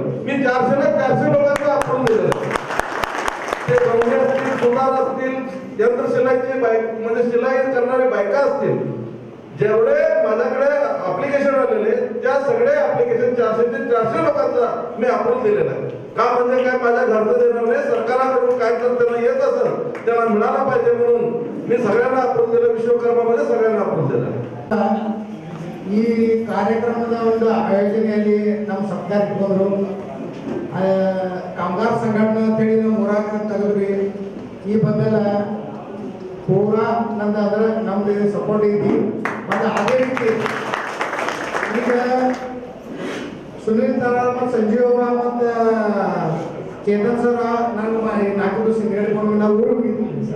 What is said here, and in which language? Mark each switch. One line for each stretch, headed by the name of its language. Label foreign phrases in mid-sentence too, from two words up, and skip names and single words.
Marathi: मी 400 लोकांचं अप्रूव्ह दिलं. ते गवंडी असतील, सुतार असतील, यंत्र शिलाईचे म्हणजे शिलाई करणारे बायका असतील, जेवढे माझ्याकडे ऍप्लिकेशन आलेले त्या सगळे ऍप्लिकेशन 400 लोकांचा मी अप्रूव्ह दिलेला आहे. का म्हणजे काय माझ्या घरचं देणार नाही, सरकाराकडून काय तर त्यांना येत असेल त्यांना मिळाला पाहिजे म्हणून मी सगळ्यांना अप्रूव्ह दिलं. विश्वकर्मामध्ये सगळ्यांना अप्रूव्ह दिलं.
Kannada: ಈ ಕಾರ್ಯಕ್ರಮದ ಒಂದು ಆಯೋಜನೆಯಲ್ಲಿ ನಮ್ಮ ಸರ್ಕಾರ ಇಟ್ಕೊಂಡ್ರು. ಕಾಮಗಾರ ಸಂಘಟನೆ ಅಂತೇಳಿ ನಾವು ಮೂರಾಕ ತೆಗೆದ್ವಿ. ಈ ಬಂದೆಲ್ಲ ಪೂರಾ ನಂದು ಅಂದ್ರೆ ನಮ್ದು ಸಪೋರ್ಟ್ ಐತಿ. ಮತ್ತು ಅದೇ ರೀತಿ ಈಗ ಸುನೀಲ್ ತರಾಳ್ ಮತ್ತು ಸಂಜೀವ್ ಅವರ ಮತ್ತು ಚೇತನ್ ಸರ್ ನಾನು 4 ದಿವಸ ಹೇಳ್ಕೊಂಡು ನಾವು ಊರಿಗೆ ಹೋಗಿದ್ವಿ ಸರ್.